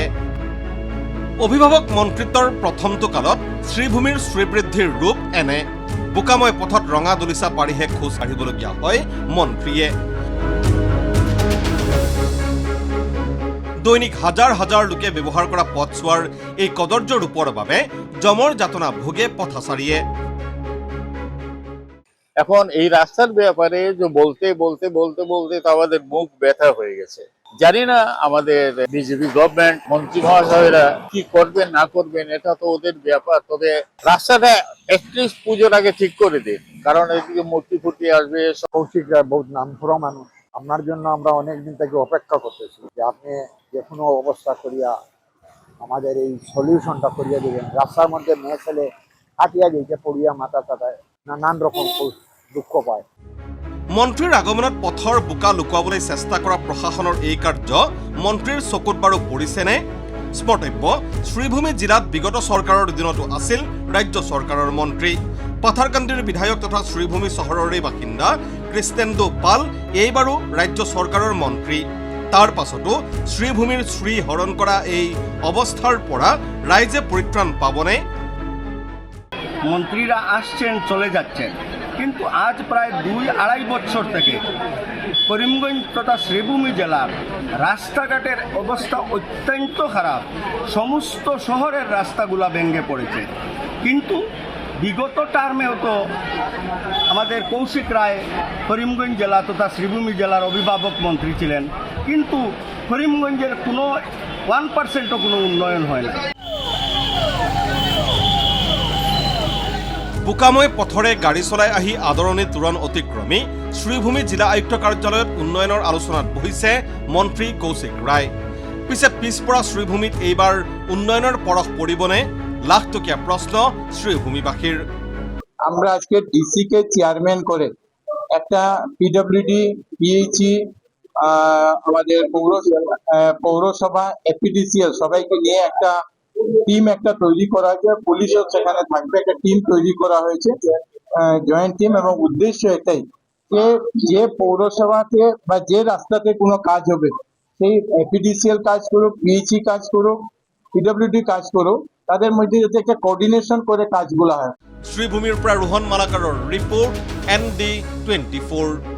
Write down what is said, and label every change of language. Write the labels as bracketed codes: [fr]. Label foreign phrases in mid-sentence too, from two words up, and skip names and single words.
[as] অভিভাৱক মন্ত্ৰিত্বৰ প্ৰথমটো কালত শ্ৰীভূমিৰ শ্ৰীবৃদ্ধিৰ ৰূপ এনে। বোকাময় পথত ৰঙা দলিচা পাৰিহে খোজ কাঢ়িবলগীয়া হয় মন্ত্ৰীয়ে। দৈনিক হাজাৰ হাজাৰ লোকে ব্যৱহাৰ কৰা পথছোৱাৰ এই কদৰ্য ৰূপৰ বাবে জমৰ যাতনা ভোগে পথচাৰীয়ে। [bn] এখন এই রাস্তার ব্যাপারে যে বলতে বলতে বলতে বলতে তো আমাদের মুখ ব্যথা হয়ে গেছে। জানি না আমাদের বিজেপি গভর্নমেন্ট মন্ত্রী মহাশয়রা কি করবেন না করবেন, এটা তো ওদের ব্যাপার। তবে রাস্তাটা [en] at least [bn] পুজোর আগে ঠিক করে দিন, কারণ এদিকে মূর্তি ফুর্তি আসবে। কৌশিক রায় বহুত নামকরা মানুষ, আপনার জন্য আমরা অনেকদিন থেকে অপেক্ষা করতেছি যে আপনি যে কোনো অবস্থা করিয়া আমাদের এই সলিউশনটা করিয়া দেবেন। রাস্তার মধ্যে মেয়ে ছেলে কাটিয়া গেছে, পড়িয়া মাথা টাটায় নানান রকম দুঃখ পায়। [as] মন্ত্ৰীৰ আগমনত পথৰ বোকা লুকুৱাবলৈ চেষ্টা কৰা প্ৰশাসনৰ এই কাৰ্য মন্ত্ৰীৰ চকুত বাৰু পৰিছেনে? স্মৰ্তব্য, শ্ৰীভূমি জিলাত বিগত চৰকাৰৰ দিনতো আছিল ৰাজ্য চৰকাৰৰ মন্ত্ৰী। পাথাৰকান্দিৰ বিধায়ক তথা শ্ৰীভূমি চহৰৰে বাসিন্দা কৃষ্ণেন্দু পাল এইবাৰো ৰাজ্য চৰকাৰৰ মন্ত্ৰী। তাৰ পাছতো শ্ৰীভূমিৰ শ্ৰী হৰণ কৰা এই অৱস্থাৰ পৰা ৰাইজে পৰিত্ৰাণ পাবনে? [bn] মন্ত্রীরা আসছেন চলে যাচ্ছেন, কিন্তু আজ প্রায় 2-2.5 বছর থেকে করিমগঞ্জ তথা শ্রীভূমি জেলার রাস্তাঘাটের অবস্থা অত্যন্ত খারাপ। সমস্ত শহরের রাস্তাগুলা ভেঙে পড়েছে। কিন্তু বিগত টার্মেও তো আমাদের কৌশিক রায় করিমগঞ্জ জেলা তথা শ্রীভূমি জেলার অভিভাবক মন্ত্রী ছিলেন, কিন্তু করিমগঞ্জের কোনো 1%ও কোনো উন্নয়ন হয় না। [as] বোকাময় পথৰে গাড়ী চলাই আহি আদৰণি তোৰণ অতিক্ৰমী শ্ৰীভূমি জিলা আয়ুক্ত কাৰ্যালয়ত উন্নয়নৰ আলোচনাত বহিছে মন্ত্ৰী কৌশিক ৰায়। পিছে পিছপৰা শ্ৰীভূমিত এইবাৰ উন্নয়নৰ পৰশ পৰিবনে? লাখটকীয়া প্রশ্ন শ্রীভূমিবাসীর। [bn] আমরা আজকে ডিসি কে চেয়ারম্যান করে একটা পিডব্লিউডি, পিএইচই, আমাদের পৌরসভা, এপিডিসিএল সবাইকে নিয়ে একটা টিম তৈরি করা হয়েছে। পুলিশও সেখানে থাকবে, একটা টিম তৈরি করা হয়েছে, [en] joint team. [bn] এবং উদ্দেশ্য এটাই যে পৌরসভাতে বা যে রাস্তাতে কোনো কাজ হবে, সেই এপিডিসিএল কাজ করুক, পিএইচই কাজ করুক, পিডব্লিউডি কাজ করুক, তাদের মধ্যে যাতে একটা কোঅর্ডিনেশন করে কাজগুলো হয়। [as] শ্ৰীভূমিৰ পৰা ৰোহন মালাকাৰৰ ৰিপোৰ্ট, ND24।